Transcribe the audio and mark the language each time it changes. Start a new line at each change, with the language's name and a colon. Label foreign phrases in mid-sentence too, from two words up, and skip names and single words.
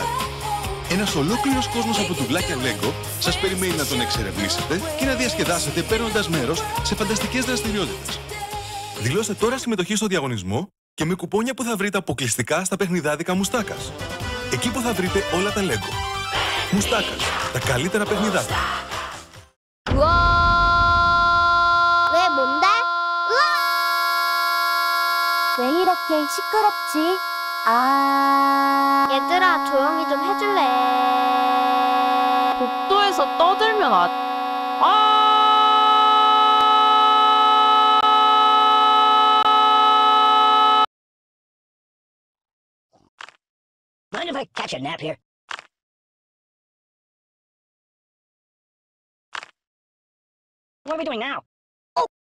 Greek: Ένας ολόκληρος κόσμος από τουβλάκια Lego σας περιμένει να τον εξερευνήσετε και να διασκεδάσετε παίρνοντας μέρος σε φανταστικές δραστηριότητες. Δηλώστε τώρα συμμετοχή στο διαγωνισμό και με κουπόνια που θα βρείτε αποκλειστικά στα παιχνιδάδικα Μουστάκας. Εκεί που θα βρείτε όλα τα Lego. Μουστάκας, τα καλύτερα παιχνιδάκια.
Korean: 왜 뭔데? 왜 이렇게 시끄럽지? 얘들아, 조용히 좀 해줄래? 복도에서 떠들면
English: Mind if I catch a nap here? What are we doing now? Oh!